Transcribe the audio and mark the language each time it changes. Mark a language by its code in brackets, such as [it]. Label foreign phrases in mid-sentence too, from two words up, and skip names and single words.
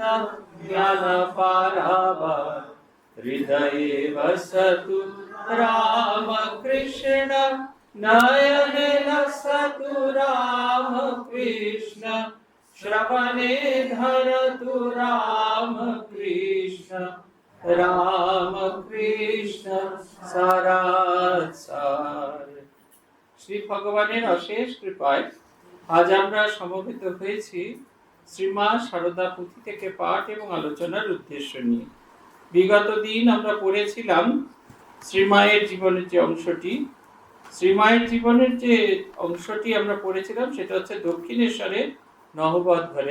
[sa] ज्ञानपारावार हृदये वसतु रामकृष्ण नयने लसतु रामकृष्ण श्रवणे धरतु रामकृष्ण रामकृष्ण सारासार। [bn] শ্রী ভগবানের অশেষ কৃপায় আজ আমরা সমবেত হয়েছি শ্রীমা শারদা পুঁথি থেকে পাঠ এবং আলোচনার উদ্দেশ্য নিয়ে। বিগত দিন আমরা পড়েছিলাম শ্রীমায়ের জীবনের যে অংশটি, শ্রীমায়ের জীবনের যে অংশটি আমরা পড়েছিলাম সেটা হচ্ছে দক্ষিণেশ্বরে নহবত ঘরে।